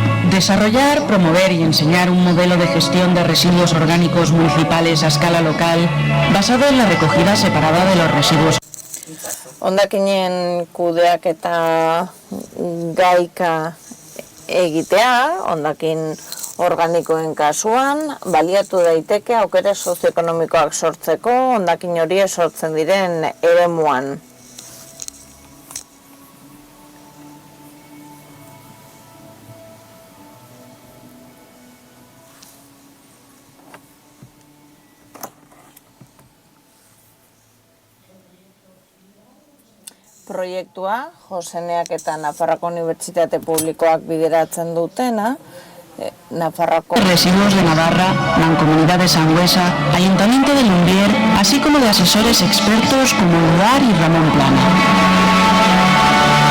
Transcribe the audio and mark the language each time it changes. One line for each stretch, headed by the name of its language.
Spanish: Desarrollar, promover y enseñar un modelo de gestión de residuos orgánicos municipales a escala local basado en la recogida separada de los residuos.
Basque: Hondakinen kudeaketa gaika egitea, hondakin organikoen kasuan, baliatu daiteke aukera sozioekonomikoak sortzeko, hondakin horiek sortzen diren eremuan. Proiektua, Joseneak eta Nafarroako Unibertsitate Publikoak bideratzen dutena, Nafarroako...
Spanish: Residuos de Navarra, Mancomunidad de Sangüesa, Ayuntamiento de Lumbier, así como de asesores expertos como Udar y Ramón Plana.